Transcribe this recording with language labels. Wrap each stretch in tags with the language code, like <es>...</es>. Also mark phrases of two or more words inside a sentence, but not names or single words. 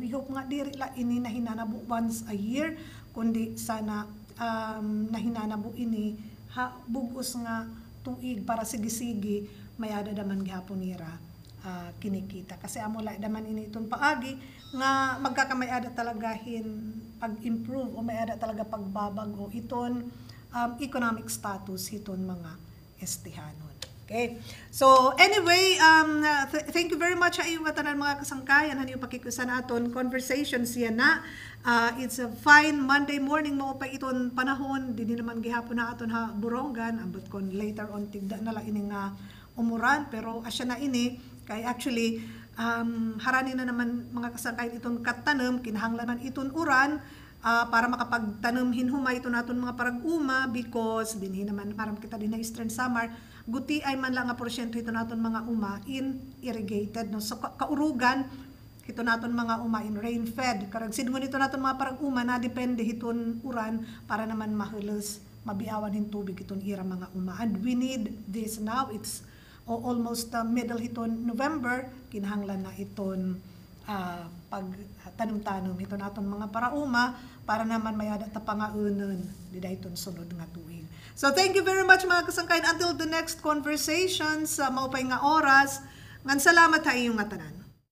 <en>We hope</en> <war>nga diri la ini nahinanabu once a year kundi sana nahinanabu ini bugos nga tuig para sige-sige mayada daman gihapon nira kinikita kasi amo la daman ini iton paagi nga magkakamay-ada talaga hin pag-improve o may-ada talaga pagbabago iton</war> <en>economic status</en> <war>hiton mga estehanon. Okay.</war> <en>So anyway, thank you very much</en> <war>sa iyong tanan mga kasangkayan ano yung pakikusan aton conversation siya na</war> <en>it's a fine Monday</en> <war>morning mo pa iton panahon dinhi naman gihapon na aton ha buronggan ambot kon</war> <en>later on</en> <war>tigda na lang ini nga umuran pero asya na ini kay actually harani na naman mga kasangkayan itong katanom kinahanglan man iton uran para makapagtanom hinhumay ito naton mga parag-uma because dinhi naman maram kita din na eastern summer guti ay man lang nga porsyento ito naton mga uma in irrigated no. So kaurugan ito naton mga uma in</war> <en>rain fed</en> <war>karag sidngon ito naton mga parag-uma na depende hiton uran para naman mahulos mabiawan hin tubig iton ira mga uma</war> <en>and we need this now. It's almost middle</en> <war>hiton November kinahanglan na iton pagtanom-tanom ito naton mga parauma para naman mayada ta pangaunon di dayton sunod nga tuig.</war> <en>So thank you very much</en> <war>mga kasangkayan</war> <en>until the next conversations</en> <war>maupay nga oras ngan salamat ha iyong nga tanan.</war>